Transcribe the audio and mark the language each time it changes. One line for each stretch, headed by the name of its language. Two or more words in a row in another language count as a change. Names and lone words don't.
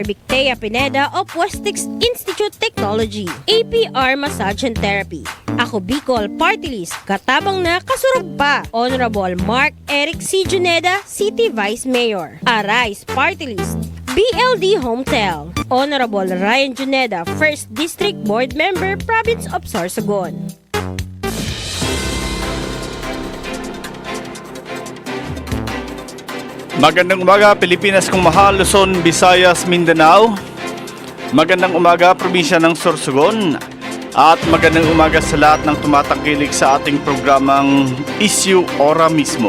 English: Victea Pineda of Westix Institute Technology, APR Massage and Therapy. Ako Bicol Party List,
Bikol: katabang na kasurog pa,
English: Honorable Mark Eric C. Juneda, City Vice Mayor. Arise Party List, BLD Hometel, Honorable Ryan Juneda, 1st District Board Member, Province of Sorsogon.
Filipino: Magandang umaga Pilipinas kong mahal, Luzon, Visayas, Mindanao. Magandang umaga probinsya ng Sorsogon. At magandang umaga sa lahat ng tumatangkilik sa ating programang Issue Ora Mismo.